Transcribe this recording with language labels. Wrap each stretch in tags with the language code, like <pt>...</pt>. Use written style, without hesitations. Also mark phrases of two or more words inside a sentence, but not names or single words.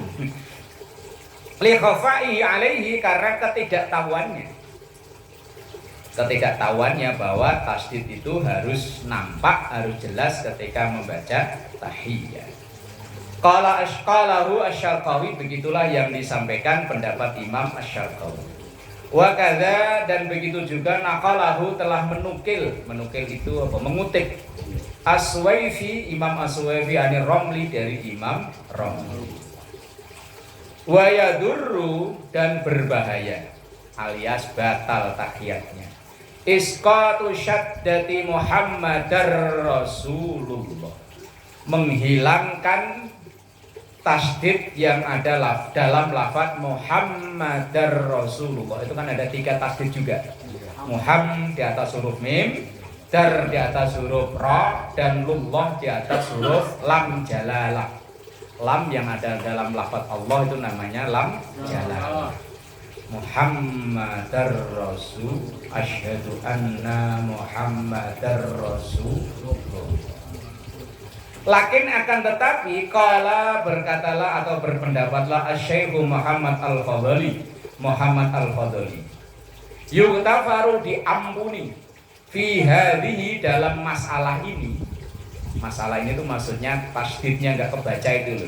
<ar>Li khafai alaihi,</ar> <id>karena ketidaktahuannya bahwa tasdid itu harus nampak, harus jelas ketika membaca tahiyat.</id> <ar>Qala asqalahu asy-Syarqawi,</ar> <id>begitulah yang disampaikan pendapat Imam Asy-Syarqawi.</id> <ar>Wa kadza,</ar> <id>dan begitu juga naqalahu, telah menukil itu apa? Mengutip As-Suwaifi, Imam As-Suwaifi anir Romli, dari Imam Romli.</id> <ar>Wa yadurru,</ar> <id>dan berbahaya alias batal tahiyatnya.</id> <ar>Isqatu syaddati Muhammadar Rasulullah,</ar> <id>menghilangkan tasdid yang ada dalam lafaz</id> <ar>Muhammadar Rasulullah.</ar> <id>Itu kan ada 3 tasdid juga. Muhammad di atas huruf mim, dar di atas huruf ra, dan lullah di atas huruf lam jalalah. Lam yang ada dalam lafaz Allah itu namanya lam jalalah.</id> <ar>Muhammadar Rasul, asyhadu anna Muhammadar Rasulullah.</ar> <id>Lakin akan tetapi, qala, berkatalah atau berpendapatlah Asy-Syaikh Muhammad Al-Fadhali, yughtafaru, diampuni,</id> <ar>fi hadhihi,</ar> <id>dalam masalah ini. Masalah ini tuh maksudnya tasdidnya enggak kebaca itu loh.</id>